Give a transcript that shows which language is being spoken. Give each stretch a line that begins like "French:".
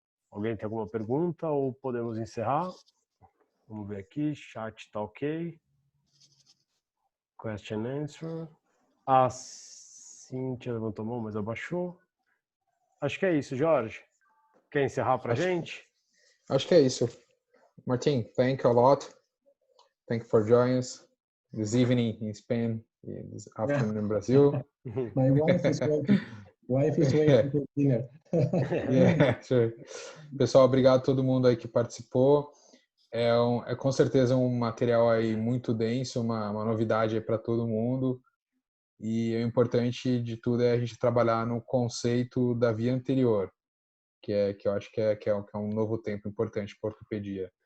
Portuguese: Alguém tem alguma pergunta ou podemos encerrar? Vamos ver aqui, chat está ok.
English: Question and answer.
Portuguese: A Cíntia levantou a mão, mas abaixou. Acho que é isso, Jorge. Quer encerrar para a gente? Acho que é isso. Martin,
English: thank you a lot. Thank you for joining us this evening in Spain, this afternoon in Brazil. My wife is working. Wife is waiting for dinner. Yeah, sure.
Portuguese: Pessoal, obrigado a todo mundo aí que participou. É com certeza um material aí muito denso, uma novidade para todo mundo. E o importante de tudo é a gente trabalhar no conceito da via anterior, que eu acho que é um novo tempo importante para a ortopedia.